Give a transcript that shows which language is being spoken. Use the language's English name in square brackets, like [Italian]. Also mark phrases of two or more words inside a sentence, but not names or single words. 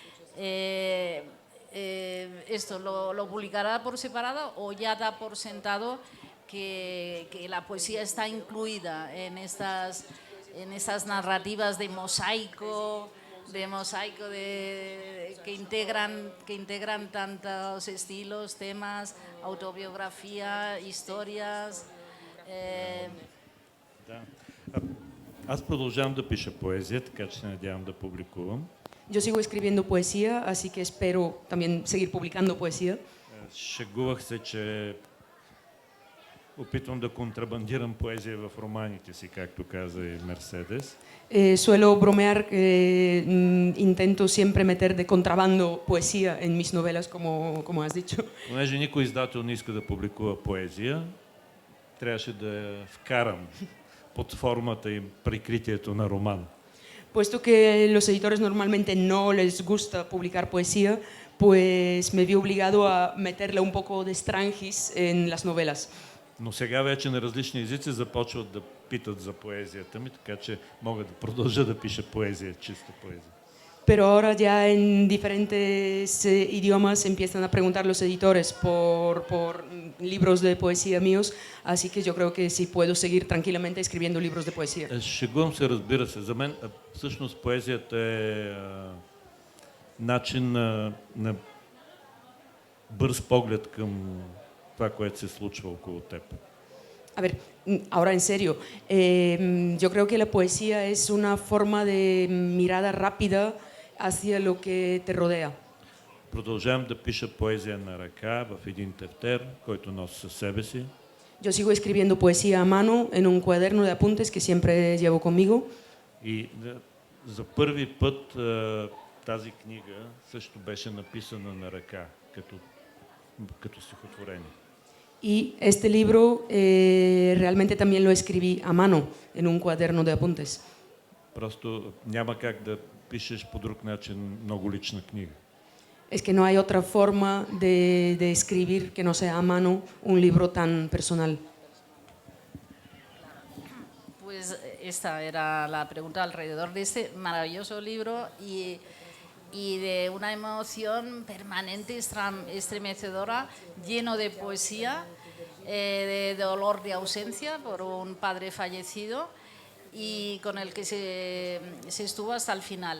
[Spanish] ¿Esto lo publicará por separado o ya da por sentado que la poesía está incluida en estas narrativas de mosaico que integran tantos estilos, temas, autobiografía, historias? [Bulgarian] Да. Аз продължавам да пиша поезия, така че се надявам да публикувам. [Spanish] Yo sigo escribiendo poesía, así que espero también seguir publicando poesía. [Bulgarian] Шегувах се, че опитвам да контрабандирам поезия в романите си, както каза и Мерседес. [Spanish] Suelo bromear que intento siempre meter de contrabando poesía en mis novelas, como has dicho. [Bulgarian] Понеже никой издател не иска да публикува поезия, трябваше да я вкарам под формата и прикритието на роман. [Spanish] Puesto que los editores normalmente no les gusta publicar poesía, pues me vi obligado a meterle un poco de Strangis en las novelas. [Bulgarian] Но сега вече на различни езици започват да питат за поезията ми, така че мога да продължа да пиша поезия, чиста поезия. [Spanish] Pero ahora ya en diferentes idiomas empiezan a preguntar los editores por libros de poesía míos, así que yo creo que sí puedo seguir tranquilamente escribiendo libros de poesía. [Bulgarian] Шегувам се, разбира се. За мен всъщност поезията е начин на бърз поглед към това, което се случва около теб. [Spanish] A ver, ahora en serio, yo creo que la poesía es una forma de mirada rápida hacia lo que te rodea. [Bulgarian] Продължавам да пиша поезия на ръка в един тефтер, който нося със себе си. [Spanish] Yo sigo escribiendo poesía a mano en un cuaderno de apuntes que siempre llevo conmigo. [Bulgarian] И за първи път тази книга също беше написана на ръка, като стихотворение. [Spanish] Y este libro realmente también lo escribí a mano en un cuaderno de apuntes. [Bulgarian] Просто няма как да пишеш по друг начин много лична книга. [Spanish] Es que no hay otra forma de escribir que no sea a mano un libro tan personal. Pues esta era la pregunta alrededor de este maravilloso libro y de una emoción permanente, estremecedora, lleno de poesía, de dolor de ausencia por un padre fallecido y con el que se estuvo hasta el final.